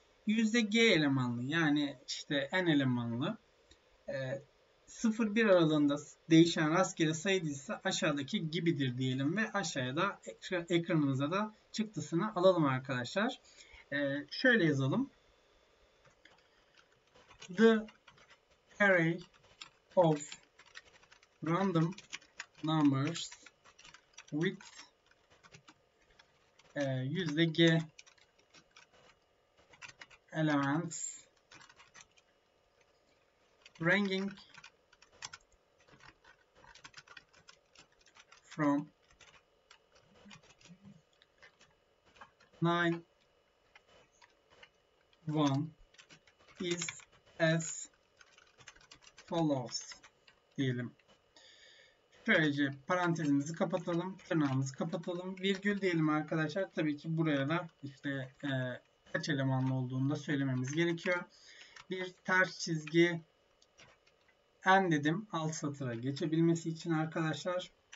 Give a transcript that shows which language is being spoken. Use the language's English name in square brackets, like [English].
[Turkish] %g elemanlı yani işte n elemanlı 0-1 aralığında değişen rastgele sayı dizisi aşağıdaki gibidir diyelim ve aşağıya da ekranımıza da çıktısını alalım arkadaşlar. Şöyle yazalım. [English] The array of random numbers with %g elements ranging from 9 1 is as follows [Turkish] diyelim. Şöylece parantezimizi kapatalım, tırnağımızı kapatalım, virgül diyelim arkadaşlar. Tabii ki buraya da işte kaç elemanlı olduğunu da söylememiz gerekiyor. Bir ters çizgi n dedim alt satıra geçebilmesi için arkadaşlar.